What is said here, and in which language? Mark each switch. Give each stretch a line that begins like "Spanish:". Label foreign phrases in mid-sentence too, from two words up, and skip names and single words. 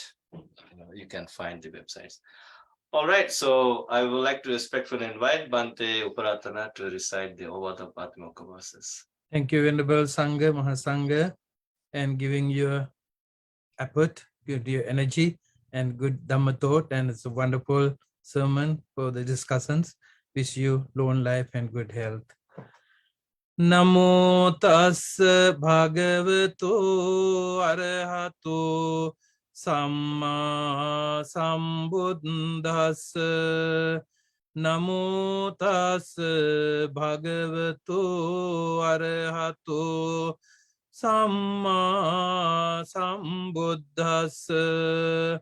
English: You can find the websites. All right, so I would like to respectfully invite Bhante Uparatana to recite the Ovada Patimokkha verses. Thank you, Venerable Sangha, Mahasangha, and giving your effort, your energy, and good Dhamma thought. And it's a wonderful sermon for the discussions. Wish you long life and good health.
Pali: Namo tassa bhagavato arahato samma sambuddhassa. Namo tassa bhagavato arahato samma sambuddhassa.